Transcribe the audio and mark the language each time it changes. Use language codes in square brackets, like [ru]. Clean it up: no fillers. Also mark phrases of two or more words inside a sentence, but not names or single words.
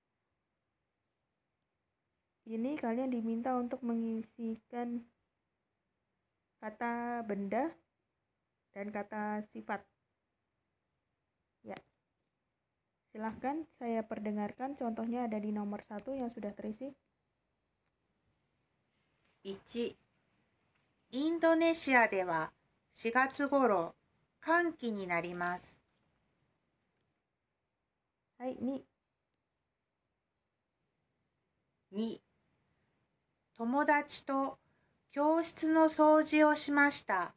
[id] Ini kalian diminta untuk mengisikan kata benda dan kata sifat. Ya. Silahkan saya perdengarkan, contohnya ada di nomor 1 yang sudah terisi. [ja] 1、インドネシアでは4月頃寒気になります。はい、2、 2、友達と教室の掃除をしました。